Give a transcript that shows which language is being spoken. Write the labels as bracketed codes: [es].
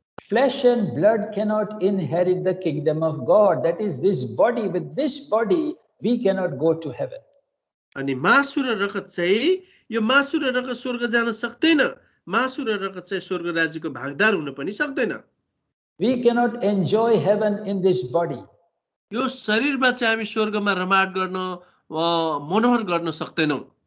[en] Flesh and blood cannot inherit the kingdom of God. That is this body. With this body, we cannot go to heaven. [ne] अनि मासु र रगत चाहिँ यो मासु र रगत स्वर्ग जान सक्दैन, मासु र रगत चाहिँ स्वर्ग राज्यको भागदार हुन पनि सक्दैन। [en] We cannot enjoy heaven in this body. [ne] यो शरीरमा चाहिँ हामी स्वर्गमा रमाड गर्न मनोहर गर्न सक्दैनौँ।